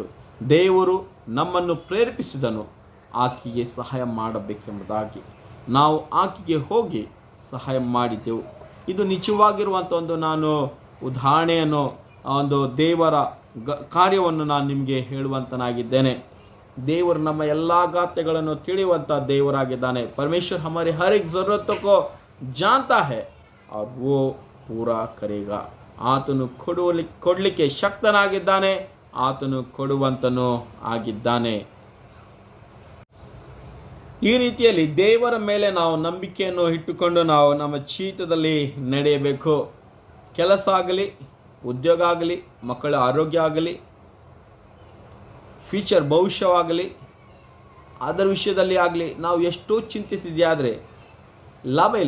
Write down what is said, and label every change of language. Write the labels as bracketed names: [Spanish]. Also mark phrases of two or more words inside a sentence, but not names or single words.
[Kannada] ದೇವರು ನಮ್ಮನ್ನು ಪ್ರೇರೇಪಿಸಿದನು ಆಕೆಗೆ ಸಹಾಯ ಮಾಡಬೇಕೆಂಬುದಾಗಿ. ನಾವು ಆಕೆಗೆ ಹೋಗಿ ಸಹಾಯ ಮಾಡಿದ್ದೆವು. ಇದು ನಿಜವಾಗಿರುವಂಥ ಒಂದು ನಾನು ಉದಾಹರಣೆಯನ್ನು, ಒಂದು ದೇವರ ಕಾರ್ಯವನ್ನು ನಾನು ನಿಮಗೆ ಹೇಳುವಂತನಾಗಿದ್ದೇನೆ. देवर ನಮ್ಮ ಎಲ್ಲ ಗಾತ್ಯಗಳನ್ನು ತಿಳಿಯುವಂತ ದೇವರಾಗಿದ್ದಾನೆ. [Hindi] परमेश्वर हमारे हर एक जरूरतों को जानता है और वो पूरा करेगा. [Kannada] ಆತನು ಕೊಡಲಿಕ್ಕೆ ಶಕ್ತನಾಗಿದ್ದಾನೆ, ಆತನು ಕೊಡುವಂತನು ಆಗಿದ್ದಾನೆ. ಈ ರೀತಿಯಲ್ಲಿ ದೇವರ ಮೇಲೆ ನಾವು ನಂಬಿಕೆಯನ್ನು ಇಟ್ಟುಕೊಂಡು ನಾವು ನಮ್ಮ ಜೀವಿತದಲ್ಲಿ ನಡೆಯಬೇಕು. ಕೆಲಸ ಆಗಲಿ, ಉದ್ಯೋಗ ಆಗಲಿ, ಮಕ್ಕಳ ಆರೋಗ್ಯ ಆಗಲಿ, ಫ್ಯೂಚರ್ ಭವಿಷ್ಯವಾಗಲಿ, ಅದರ ವಿಷಯದಲ್ಲಿ ಆಗಲಿ ನಾವು ಎಷ್ಟೋ ಚಿಂತಿಸಿದ್ಯಾದರೆ ಲಾಭ ಇಲ್ಲ.